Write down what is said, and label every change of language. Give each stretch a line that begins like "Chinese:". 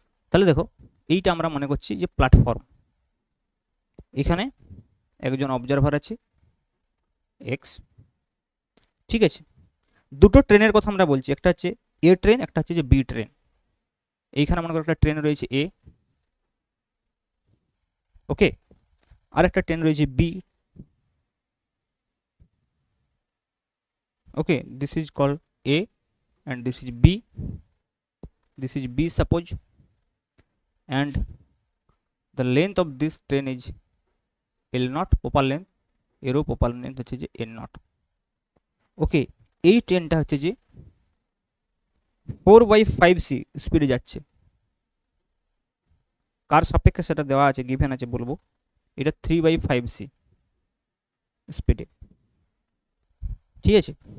Bangla: তাহলে দেখো এইটা আমরা মনে করছি যে প্ল্যাটফর্ম, এখানে একজন অবজারভার আছে এক্স, ঠিক আছে, দুটো ট্রেনের কথা আমরা বলছি, একটা হচ্ছে এ ট্রেন, একটা হচ্ছে যে বি ট্রেন। এইখানে মনে করো একটা ট্রেন রয়েছে এ, ওকে, আর একটা ট্রেন রয়েছে B.
English: okay, this is called A and this is b, suppose, and the length of this train is L naught, proper length,
Bangla: এরও প্রপার লেন্থ হচ্ছে যে N naught। ওকে, এই ট্রেনটা হচ্ছে যে 4/5c স্পিডে যাচ্ছে, কার সাপেক্ষে সেটা দেওয়া আছে, গিভেন আছে বলবো, এটা 3/5c স্পিডে, ঠিক আছে।